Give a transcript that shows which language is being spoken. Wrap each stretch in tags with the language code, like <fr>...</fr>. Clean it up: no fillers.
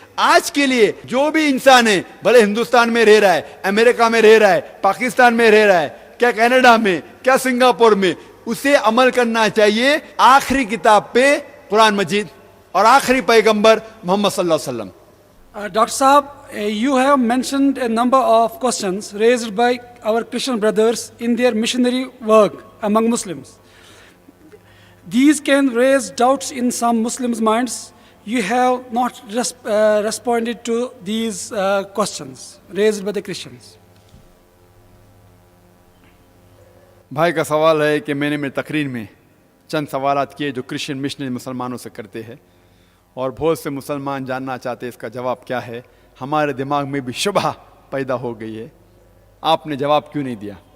<ur>آج کے لیے جو بھی انسان ہے, بھلے ہندوستان میں رہ رہا ہے, امریکہ میں رہ رہا ہے, پاکستان میں رہ رہا ہے, کیا کینیڈا میں, کیا سنگاپور میں, اسے عمل کرنا چاہیے آخری کتاب پہ, قرآن مجید, اور آخری پیغمبر محمد صلی اللہ علیہ وسلم.</ur> <en>Dr. Saab, you have mentioned a number of questions raised by our Christian brothers in their missionary work among Muslims. These can raise doubts in some Muslims' minds. You have not responded to these questions raised by the Christians.</en> <ur>بھائی کا سوال ہے کہ میں نے میری تقریر میں چند سوالات کیے جو کرسچن مشنری مسلمانوں سے کرتے ہیں, اور بہت سے مسلمان جاننا چاہتے ہیں اس کا جواب کیا ہے. ہمارے دماغ میں بھی شبہ پیدا ہو گئی ہے, آپ نے جواب کیوں نہیں دیا.</ur>